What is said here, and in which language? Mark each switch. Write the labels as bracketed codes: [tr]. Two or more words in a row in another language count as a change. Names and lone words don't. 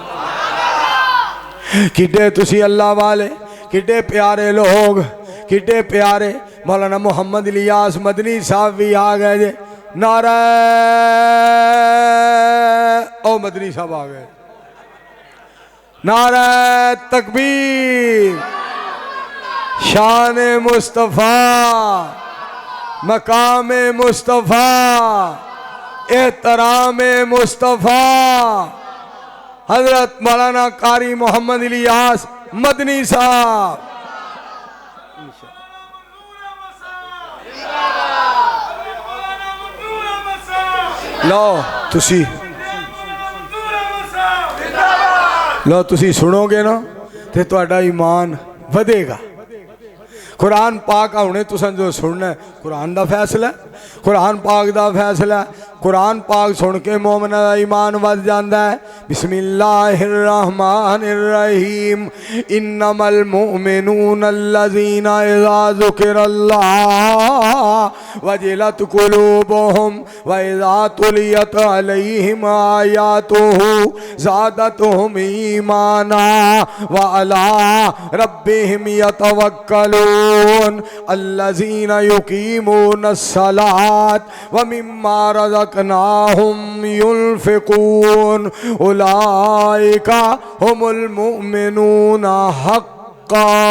[pa] ਕਿੱਡੇ ਤੁਸੀਂ ਅੱਲ੍ਹਾ ਵਾਲੇ, ਕਿੱਡੇ ਪਿਆਰੇ ਲੋਕ, ਕਿੱਡੇ ਪਿਆਰੇ। ਮੌਲਾਨਾ ਮੁਹੰਮਦ ਇਲਿਆਸ ਮਦਨੀ ਸਾਹਬ ਭੀ ਆ ਗਏ ਜੇ। ਨਾਰਾ ਓ ਮਦਨੀ ਸਾਹਬ ਆ ਗਏ। ਨਾਰਾ ਤਕਬੀਰ, ਸ਼ਾਨ ਮੁਸਤਫ਼ਾ, ਮਕਾਮ ਮੁਸਤਫ਼ਾ, ਏਹਤਰਾਮ ਮੁਸਤਫ਼ਾ ਹਜ਼ਰਤ ਮੌਲਾਨਾ ਕਾਰੀ ਮੁਹੰਮਦ ਇਲਿਆਸ ਮਦਨੀ ਸਾਹਬ। ਲੋ ਤੁਸੀਂ ਸੁਣੋਗੇ ਨਾ ਤੋ ਤੁਹਾਡਾ ਈਮਾਨ ਵਧੇਗਾ। ਕੁਰਾਨ ਪਾਕ ਹੁਣੇ ਤੁਸਾਂ ਜੋ ਸੁਣਨਾ ਹੈ ਕੁਰਾਨ ਦਾ ਫ਼ੈਸਲਾ, ਕੁਰਾਨ ਪਾਕ ਦਾ ਫ਼ੈਸਲਾ। ਕੁਰਾਨ ਪਾਕ ਸੁਣ ਕੇ ਮੋਮਿਨਾ ਦਾ ਈਮਾਨ ਵਧ ਜਾਂਦਾ ਹੈ। [ar] بسم الله الرحمن الرحيم إنما المؤمنون الذين إذا ذكر الله وجلت قلوبهم وإذا تليت عليهم آياته زادتهم إيمانا وعلى ربهم يتوكلون الذين يقيمون الصلاة ومما رزقناهم ينفقون أولئك هم المؤمنون حقا.